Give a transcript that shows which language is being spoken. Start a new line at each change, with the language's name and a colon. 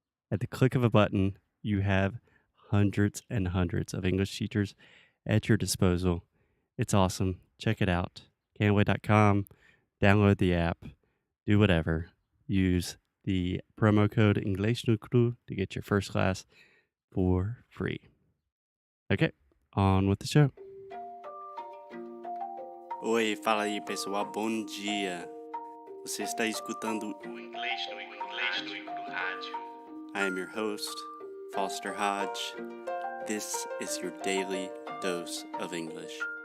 English: At the click of a button, you have hundreds and hundreds of English teachers at your disposal. It's awesome. Check it out. Cambly.com. Download the app. Do whatever. Use the promo code English no Cru to get your first class for free. Okay, on with the show.
Portuguese: Oi, fala aí pessoal, bom dia. Você está escutando o Inglês no Rádio.
English: I am your host, Foster Hodge. This is your daily dose of English.